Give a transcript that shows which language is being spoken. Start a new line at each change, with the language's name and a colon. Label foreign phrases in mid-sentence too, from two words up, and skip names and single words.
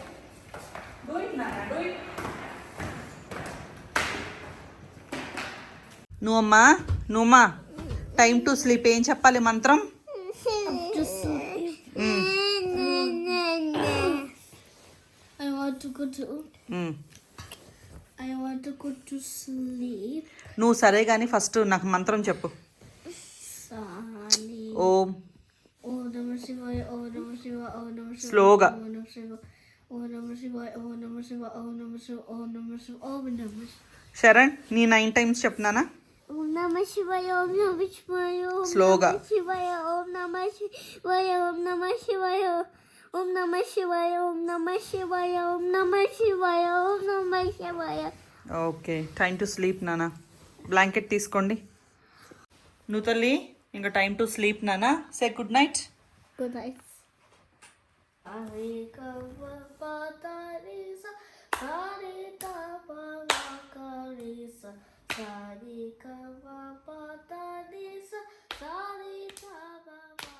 English: Do it, Nana. Do it.
Telugu: నువ్వమ్మా
English: time to sleep
Telugu: ఏం చెప్పాలి మంత్రం
English: I want to go to sleep.
Telugu: నువ్వు సరే కానీ ఫస్ట్ నాకు మంత్రం చెప్పు ఓం
Sanskrit: ఓం నమః శివాయ ఓం నమః శివాయ ఓం నమః శివాయ
Telugu: స్లోగా
Sanskrit: ఓం నమః శివాయ Om Namah Shivaya, Om Namah Shivaya, Om Namah Shivaya, Om Namah Shivaya, Om Namah Shivaya.
Telugu: శరణ్ నీ 9 టైమ్స్ చెప్తున్నానా
Sanskrit: Om Namah Shivaya, Om Namah Shivaya, Om
Telugu: స్లోగా
Sanskrit: Namah Shivaya, Om Namah Shivaya, Om Namah Shivaya, Om Namah Shivaya, Om Namah Shivaya, Om Namah Shivaya, Om Namah Shivaya.
English: okay time to sleep
Telugu: నానా బ్లాంకెట్ తీసుకోండి నువ్వు తల్లి ఇంకా
English: time to sleep
Telugu: నానా
English: say good night Good night. Ari kava patarisa, sari kava vakarisa, sari kava patarisa, sari kava.